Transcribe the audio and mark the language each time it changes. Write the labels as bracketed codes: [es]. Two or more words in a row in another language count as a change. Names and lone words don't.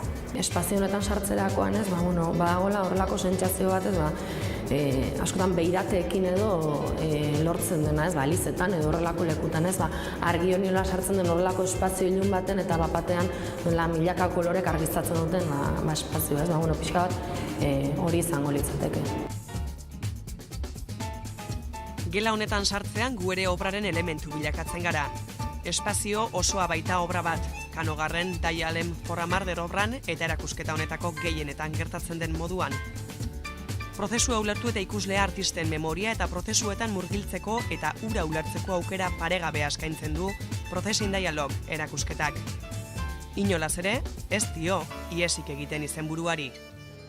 [eu] Espazio honetan sartzerakoan ez, badagoela horrelako sentsazio bat ez, askotan beirateekin edo lortzen dena ez, alizetan edo horrelako lekutan ez, argi honiola sartzen den horrelako espazio ilun baten eta batean milaka kolorek argiztatzen duten espazio ez, pixka bat hori izango litzateke. Gela honetan sartzean gu ere obraren elementu bilakatzen gara. Espazio osoa baita obra bat, Canogarren Dialem for a Murder obran eta erakusketa honetako gehienetan gertatzen den moduan. Prozesua ulertu eta ikuslea artisten memoria eta prozesuetan murgiltzeko eta ura ulertzeko aukera paregabea eskaintzen du Processing Dialogue erakusketak. Inolaz ere, ez dio, iesik egiten izenburuari.